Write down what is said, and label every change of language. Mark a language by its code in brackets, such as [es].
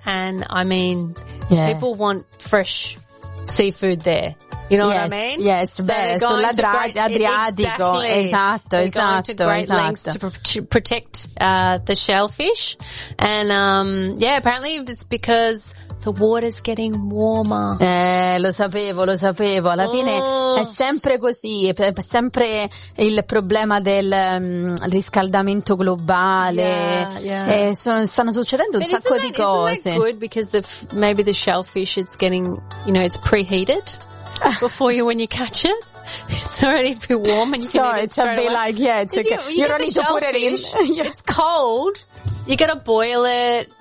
[en] And I mean, people want fresh seafood there. You know what I mean? Yes, so l'Adriatico. Going to great lengths to protect the shellfish. And apparently it's because the water's getting warmer. [it] Lo sapevo. Alla fine è sempre così, è sempre il problema del riscaldamento globale. Stanno succedendo un sacco di cose. [en] Isn't that good because maybe the shellfish it's getting, you know, it's preheated before you when you catch it. It's already pretty warm and you can eat it straight away. It's cold. You gotta boil it.